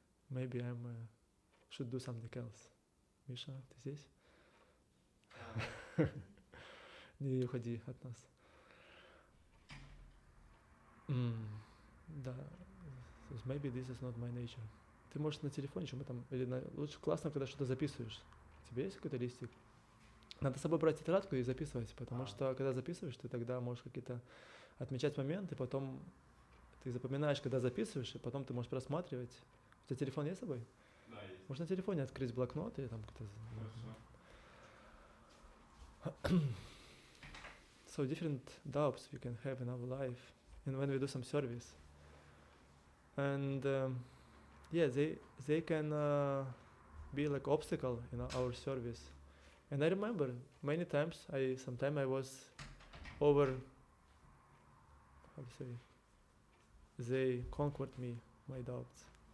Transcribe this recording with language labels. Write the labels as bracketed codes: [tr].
[en] Maybe I should do something else. [ru] Миша, ты здесь? Не уходи от нас. [en] Да, maybe this is not my nature. [ru] Ты можешь на телефоне, что мы там, лучше классно, когда что-то записываешь. У тебя есть какой-то листик? Надо с собой брать тетрадку и записывать, потому что когда записываешь, ты тогда можешь какие-то отмечать моменты, потом ты запоминаешь, когда записываешь, и потом ты можешь просматривать. У тебя телефон есть с собой? Да, есть. Можешь на телефоне открыть блокнот и там как-то... [en] So different doubts we can have in our life, and when we do some service, and they can be like obstacle in our service. And I remember many times sometimes I was over, how to say, they conquered me, my doubts.